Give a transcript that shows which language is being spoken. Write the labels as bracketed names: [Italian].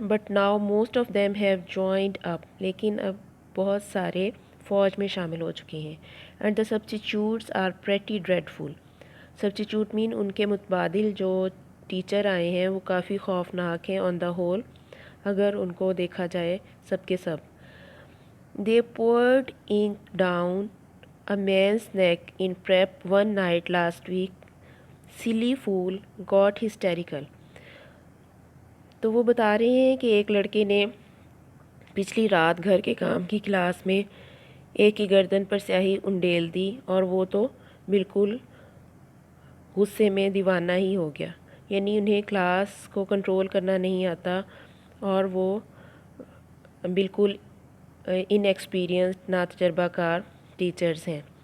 [English] but now most of them have joined up, [Urdu] لیکن اب بہت سارے فوج میں شامل ہو چکے ہیں. [English] And the substitutes are pretty dreadful. Substitute mean [Urdu] ان کے متبادل جو ٹیچر آئے ہیں وہ کافی خوفناک ہیں [English] on the whole, [Urdu] اگر ان کو دیکھا جائے سب کے سب. [English] They poured ink down a man's neck in prep one night last week. silly fool got hysterical. [Urdu] تو وہ بتا رہے ہیں کہ ایک لڑکے نے پچھلی رات گھر کے کام کی کلاس میں ایک کی گردن پر سیاہی انڈیل دی، اور وہ تو بالکل غصے میں دیوانہ ہی ہو گیا. یعنی انہیں کلاس کو کنٹرول کرنا نہیں آتا، اور وہ بالکل ان ایکسپیرینسڈ، نا تجربہ کار ٹیچرز ہیں.